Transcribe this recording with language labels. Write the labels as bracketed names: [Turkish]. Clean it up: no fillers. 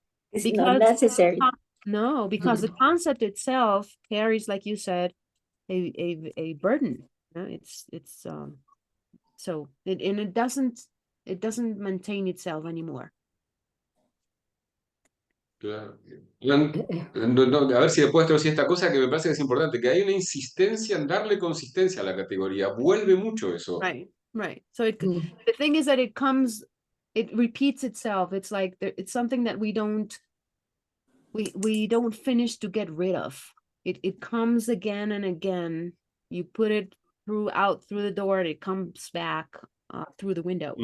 [English] It's not because necessary. no, because the concept itself carries, like you said, a burden. You know? It's so it doesn't maintain itself anymore." [Spanish] Claro. A ver si después traducir esta cosa que me parece que es importante, que hay una insistencia en darle consistencia a la categoría. Vuelve mucho eso. [English] Right, right. So the thing is that it repeats itself. It's like it's something that we don't finish to get rid of. It comes again and again. You put it through the door, and it comes back through the window.